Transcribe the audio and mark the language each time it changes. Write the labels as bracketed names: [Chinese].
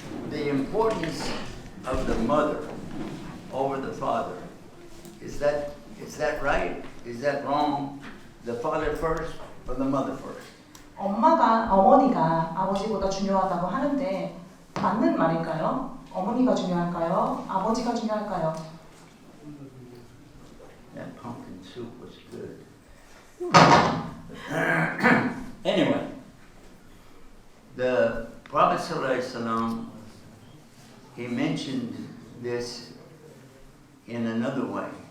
[English] The importance of the mother over the father. Is that right? Is that wrong? The father first or the mother first? [Korean] 어머니가 아버지보다 중요하다고 하는데 맞는 말일까요? 어머니가 중요할까요? 아버지가 중요할까요? [English] That pumpkin soup was good. Anyway, the Prophet ﷺ, he mentioned this in another way.